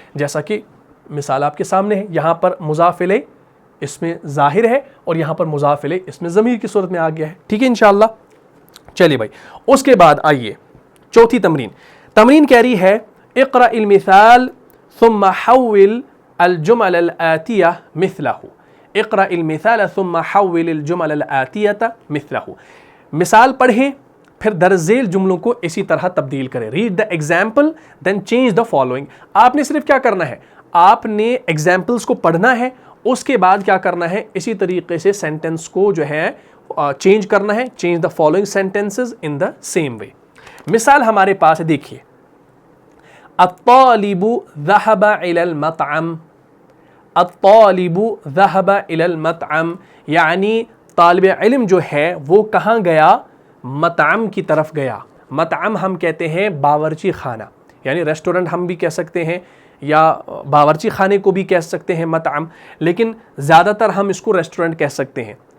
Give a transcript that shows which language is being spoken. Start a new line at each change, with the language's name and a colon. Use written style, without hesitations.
Urdu: جیسا کہ مثال آپ کے سامنے ہے، یہاں پر مضاف الیہ اس میں ظاہر ہے اور یہاں پر مضاف الیہ اس میں ضمیر کی صورت میں آ گیا ہے. ٹھیک ہے انشاءاللہ. چلیے بھائی، اس کے بعد آئیے چوتھی تمرین کہہ رہی ہے
Arabic: اقرأ المثال ثم حول الجمل الآتیہ مثلہ. اقرأ المثال ثم حول الجمل الآتیہ مثلہ.
Urdu: مثال پڑھیں پھر درج ذیل جملوں کو اسی طرح تبدیل کریں.
English: Read the example then change the following.
Urdu: آپ نے صرف کیا کرنا ہے؟ آپ نے ایگزامپلس کو پڑھنا ہے، اس کے بعد کیا کرنا ہے؟ اسی طریقے سے سینٹنس کو جو ہے چینج کرنا ہے.
English: Change the following sentences in the same way.
Urdu: مثال ہمارے پاس ہے، دیکھیے
Arabic: الطالب ذهب الى المطعم. الطالب ذهب الى المطعم
Urdu: یعنی طالب علم جو ہے وہ کہاں گیا؟ مطعم کی طرف گیا. مطعم ہم کہتے ہیں باورچی خانہ، یعنی ریسٹورنٹ ہم بھی کہہ سکتے ہیں یا باورچی خانے کو بھی کہہ سکتے ہیں مطعم، لیکن زیادہ تر ہم اس کو ریسٹورنٹ کہہ سکتے ہیں.